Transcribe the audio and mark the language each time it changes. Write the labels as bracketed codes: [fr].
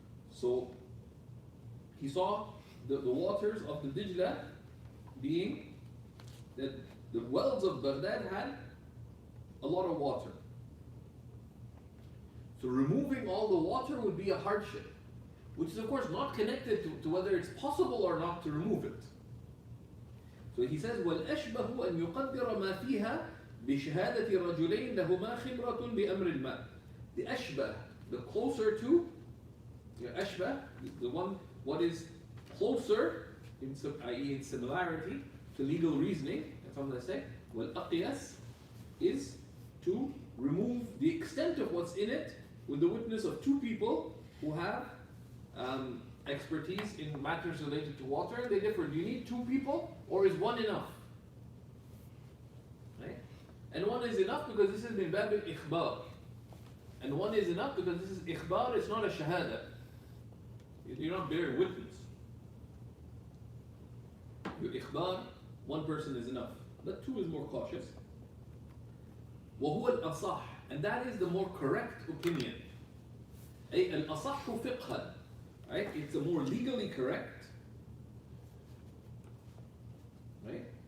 [en] So he saw the waters of the Dijla being that the wells of Baghdad had a lot of water. So removing all the water would be a hardship, which is of course not connected to whether it's possible or not to remove it. So he says, [ar] وَالْأَشْبَهُ أَنْ يُقَدِّرَ مَا فِيهَا بِشَهَادَةِ رَجُلَيْن لَهُمَا خِبْرَةٌ بِأَمْرِ الْمَاءِ. [en] The ashbah, the closer to, ashbah, the one, what is closer, i.e. in similarity to legal reasoning, that's what I say. وَالْأَقْيَسِ is to remove the extent of what's in it with the witness of two people who have expertise in matters related to water. They differ. Do you need two people or is one enough? Right? And one is enough because this is min bab al-ikhbar. And one is enough because this is ikhbar, it's not a shahada. You're not bearing witness. Your ikhbar, one person is enough. But two is more cautious. [ar] وهو الأصح, [en] and that is the more correct opinion. [ar] أي الأصح فقها, [en] right? It's the more legally correct, right?